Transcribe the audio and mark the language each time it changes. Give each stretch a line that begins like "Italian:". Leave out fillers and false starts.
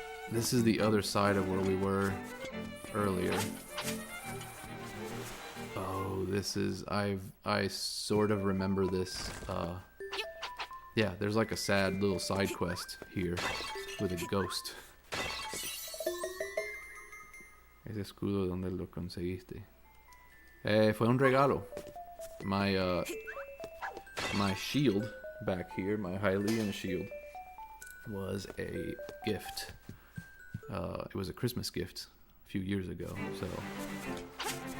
English: This is the other side of where we were earlier. Oh, this is... I sort of remember this. Yeah, there's like a sad little side quest here with a ghost.
Spanish: Ese escudo, ¿dónde lo conseguiste? Fue un regalo.
English: My shield back here, my Hylian shield, was a gift. It was a Christmas gift a few years ago, so...